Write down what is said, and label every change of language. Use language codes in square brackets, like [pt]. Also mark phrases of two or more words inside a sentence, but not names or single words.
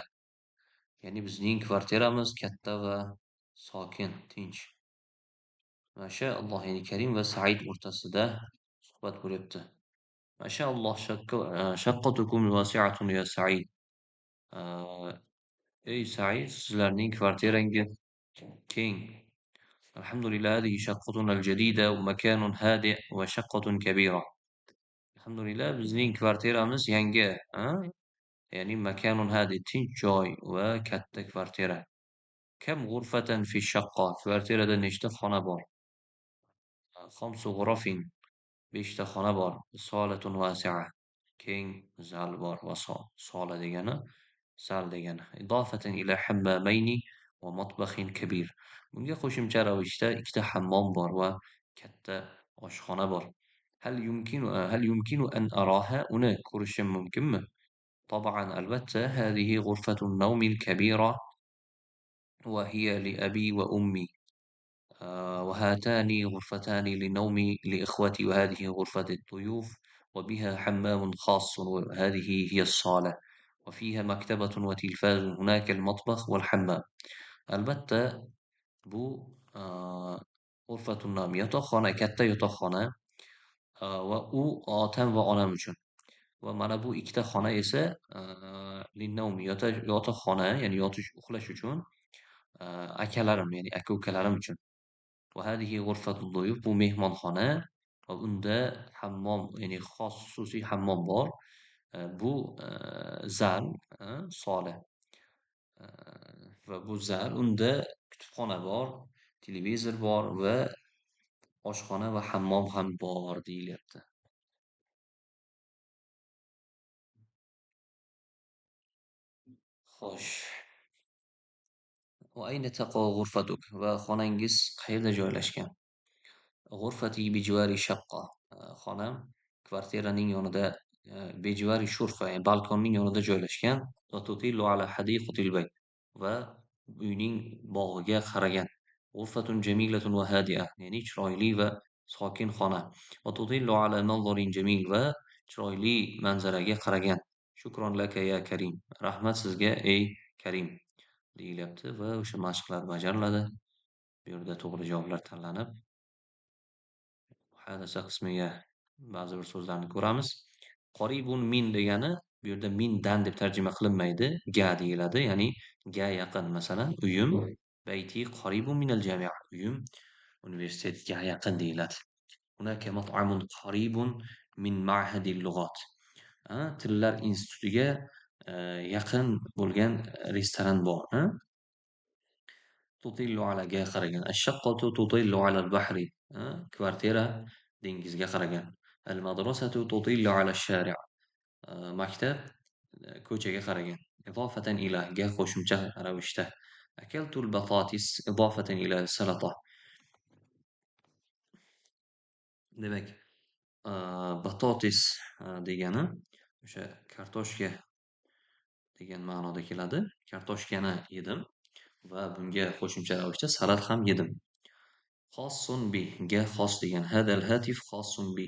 [uz] Ya'ni bizning kvartiramiz katta va sokin, tinch. Mashaalloh, ya'ni Karim va Said o'rtasida suhbat bo'lyapti. [ar] ما شاء الله، شقتكم واسعة يا سعيد. [uz] Ey Said, sizlarning kvartirangiz keng. [ar] Alhamdulillah, هذه شقتنا الجديدة ومكان هادئ وشقة كبيرة. [uz] Alhamdulillah, bizning kvartiramiz yangi, ya'ni [ar] مكان هادئ, [uz] tinch joy va katta kvartira. [ar] كم غرفة في الشقة. [uz] Kvartirada nechta xona bor? [ar] خمس غرف. [uz] 5 ta xona bor. [ar] صالة واسعة. [uz] Keng zal bor va sola degani zal degani. [ar] إضافة إلى حمامين ومطبخ كبير. [uz] Bunga qo'shimcha ravishda ikkita hammom bor va katta oshxona bor. [ar] هل يمكن أن أراها؟ [uz] uni ko'rishim mumkinmi? [ar] طبعا البتة هذه غرفة النوم الكبيرة وهي لأبي وأمي وهاتان غرفتان للنوم لإخوتي وهذه غرفة الضيوف وبها حمام خاص وهذه هي الصالة وفيها مكتبة وتلفاز هناك المطبخ والحمام. [uz] البتة bu [ar] غرفة النوم [uz] yotoqxona, katta yotoqxona va u otam va onam uchun. Va mana bu ikkita xona esa linnavmi yotoqxona, ya'ni yotish uxlash uchun akalarim, ya'ni aka-ukalarim uchun. [ar] وهذه غرفة الضيوف, [uz] bu mehmonxona va unda hammom, ya'ni xos xususiy hammom bor. Bu zal, sola. Va bu zal, unda kutubxona bor, televizor bor va oshxona va hammom ham bor deyilyapti. Xo'sh. [ar] وأين تقع غرفتك؟ [uz] va xonangiz qayerda joylashgan? [ar] غرفتي بجوار شقة. [uz] Xonam kvartiraning yonida, [ar] بجوار شرفة, [uz] ya'ni balkonning yonida joylashgan. [ar] وتطل على حديقة البيت. [uz] Va uyning bog'iga qaragan. [ar] غرفة جميلة وهادئة, [uz] ya'ni chiroyli va sokin xona. [ar] وتطل على منظر جميل [uz] va chiroyli manzaraga qaragan. [ar] شكرا لك يا كريم. [uz] Rahmat sizga ey Karim deyilyapti va o'sha mashqlar bajariladi. Bu yerda to'g'ri javoblar tanlanib, muhadasa qismiga ba'zi bir so'zlarni ko'ramiz. [ar] قريب من [uz] degani bu yerda mindan deb tarjima qilinmaydi, ga deyiladi, ya'ni ga yaqin. Masalan, uyim [ar] بيتي قريب من الجامعة. [uz] Uyim universitetga yaqin deyiladi. [ar] هناك مطعم قريب من معهد اللغات. [uz] Tillar institutiga yaqin bo'lgan restoran bor. [ar] تطل على [uz] ga qaragan. [ar] الشقة تطل على البحر. [uz] Kvartira dengizga qaragan. [ar] المدرسة تطل على الشارع. [uz] Maktab ko'chaga qaragan. [ar] إضافة إلى [uz] ga qo'shimcha ravishda. [ar] أكلت البطاطس إضافة إلى السلطة. [uz] Demak, batotis degani o'sha kartoshka degan ma'noda keladi. Kartoshkani yedim va bunga qo'shimcha ravishda salat ham yedim. [ar] خاص ب, [uz] ga xos degan. [ar] هذا الهاتف خاص ب.